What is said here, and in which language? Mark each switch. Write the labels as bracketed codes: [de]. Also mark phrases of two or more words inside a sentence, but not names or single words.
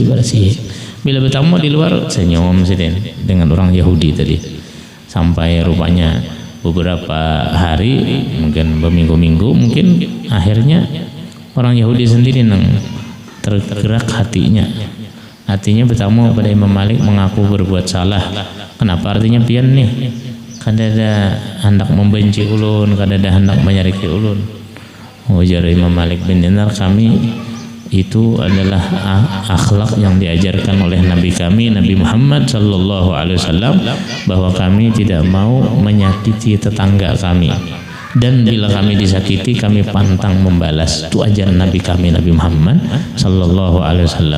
[bjn] Bila bertemu di luar senyum sini dengan orang Yahudi tadi, sampai rupanya beberapa hari, mungkin berminggu-minggu, mungkin akhirnya orang Yahudi sendiri nang tergerak hatinya bertemu pada Imam Malik mengaku berbuat salah. [id] Kenapa? [bjn] Artinya pian nih kadada hendak membenci ulun, kadada hendak menyariki ulun. Ujar Imam Malik bin Dinar, [id] kami itu adalah akhlak yang diajarkan oleh Nabi kami, Nabi Muhammad [ar] sallallahu alaihi wasallam, [id] bahwa kami tidak mau menyakiti tetangga kami, dan bila kami disakiti kami pantang membalas. Itu ajaran Nabi kami, Nabi Muhammad [ar] sallallahu alaihi wasallam.